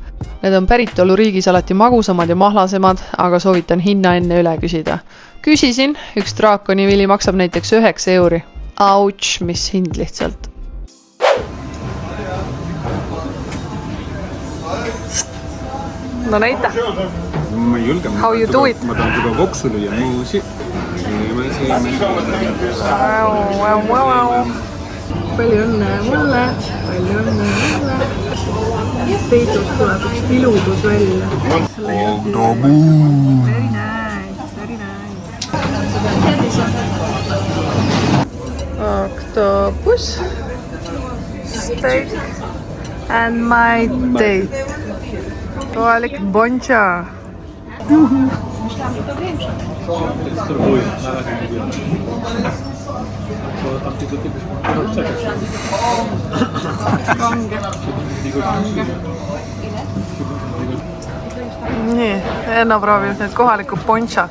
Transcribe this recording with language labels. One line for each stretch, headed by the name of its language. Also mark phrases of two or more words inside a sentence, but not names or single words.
Estonian: Need on päritoluriigis alati magusamad ja mahlasemad, aga soovitan hinna enne üle küsida. Küsisin, üks draakonivili maksab näiteks 9 €. Ouch, mis hind lihtsalt. No näita. Ma ei julge.
English: How you do it?
Estonian: Ma tahan seda koksu lüüa. Muusi. Palju õnne mulle. Peidust tuleb üks iludus välja.
English: Very nice. Octopus, steak and my date.
Estonian: Kohalik boncha. Nii, Enno proovib nüüd kohalikku ponchat.